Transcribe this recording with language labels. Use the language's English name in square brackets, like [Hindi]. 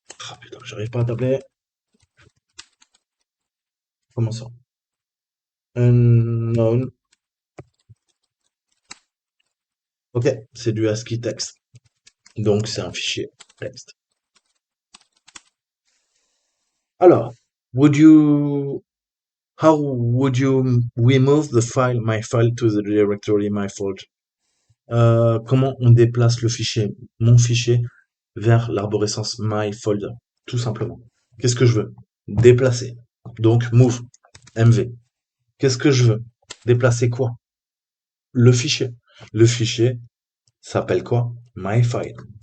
[French] Ah putain, j'arrive pas à taper. Comment ça? Unknown. Ok, c'est du ASCII text. Donc, c'est un fichier texte. [English] Alors, would you how would you remove the file my file to the directory my folder? [French] Comment on déplace le fichier, mon fichier, vers l'arborescence my folder? Tout simplement. Qu'est-ce que je veux? Déplacer. Donc move, mv. Qu'est-ce que je veux? Déplacer quoi? Le fichier. Le fichier s'appelle quoi? My file.